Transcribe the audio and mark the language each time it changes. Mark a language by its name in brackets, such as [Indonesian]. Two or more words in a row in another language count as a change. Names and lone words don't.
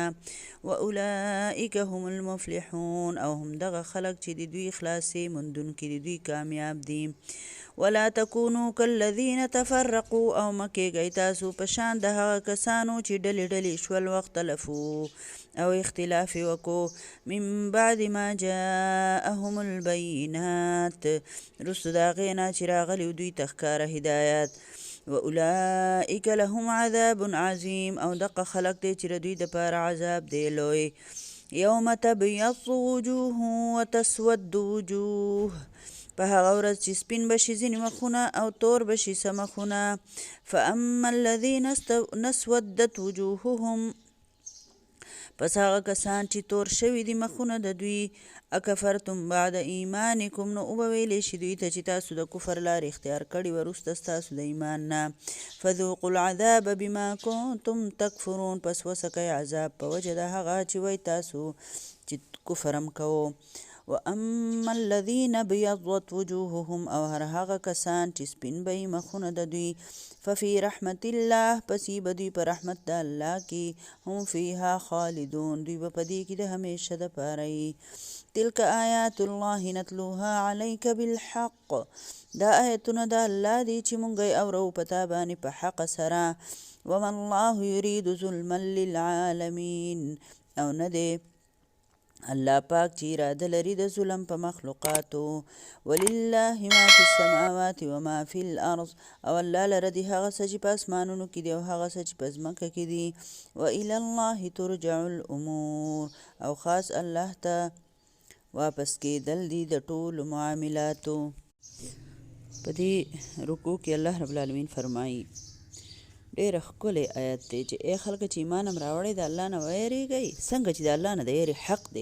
[Arabic] واولئک هم المفلحون. [Pashto] او هم دغه خلق چې د دوی خلاصې موندونکي، د دوی کامیاب دي. [Arabic] ولا تکونوا کالذین تفرقوا. [Pashto] او مه کېږئ تاسو په شان د هغه کسانو چې ډلې شول. واختلفو او اختلاف یې وکړو. [Arabic] من بعد ما جاءهم البینات. [Pashto] رستو د هغې نه چې راغلي دوی ته ښکاره هدایت. [Arabic] واولئک لهم عذاب عظیم. [Pashto] او دغه خلق دی چې د دوی دپاره عذاب دی لوی. [Arabic] یوم تبیض وجوه وتسود وجوه. [Pashto] په هغه ورځ چې سپین بشي ځینې مخونه او تور بشي څه مخونه. [Arabic] فاما الذین اسودت وجوههم. [Pashto] پس هغه کسان چې تور شوي دي مخونه د دوی. [Arabic] اکفرتم بعد ایمانکم. [Pashto] نو اوبه ویلی شي دوی ته چې تاسو د کفر لارې اختیار کړي وروسته ستاسو د ایمان نه. [Arabic] فذوقوا العذاب بما کنتم تکفرون. [Pashto] پس وڅکئ عذاب په وجه د هغه چې وی تاسو چې کفر هم کوو. [Arabic] واما الذین ابیضت وجوههم. [Pashto] او هر هغه کسان چې سپین به یې مخونه د دوی. [Arabic] ففي رحمت الله. [Pashto] پس یې به دوی په رحمت د الله کې. [Arabic] هم فیها خالدون. [Pashto] دوی به په دې کې د همیشه دپاره یي. [Arabic] تلک آیات الله نتلوها علیک بالحق. [Pashto] دا آیتونه د الله دي چې مونږ یې اورو په تا باندې په حق سره. [Arabic] وما الله یرید ظلما للعالمین. [Pashto] او نه دی الله پاک چې اراده لري د ظلم په مخلوقاتو. [Arabic] ولله ما فی السماوات وما فی الارض. [Pashto] او الله لره دی هغه څه چې په اسمانونو کې دي او هغه څه چې په ځمکه کې دي. [Arabic] والى الله ترجع الامور. [Pashto] او خاص الله ته واپس کېدل دي د ټولو معاملاتو. په دې رکوع کې [Arabic] الله رب العالمین [Pashto] فرمایي ډېره ښکلی آیت دی چې ای خلکه چې ایمان هم راوړی د الله نه ویریږئ څنګه چې د الله نه د یېرې حق دی.